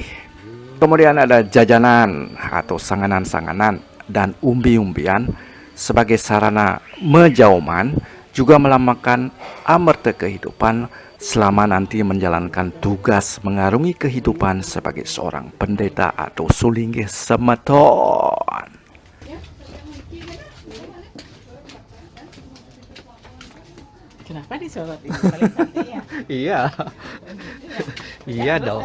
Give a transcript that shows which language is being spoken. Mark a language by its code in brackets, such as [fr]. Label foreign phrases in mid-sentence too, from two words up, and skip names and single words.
[id] Kemudian ada jajanan atau sanganan-sanganan dan umbi-umbian sebagai sarana menjauman juga melambangkan amerta kehidupan selama nanti menjalankan tugas mengarungi kehidupan sebagai seorang pendeta atau sulinggih semeton. Kenapa disorot ini? Paling santai ya? Iya. Iya dong.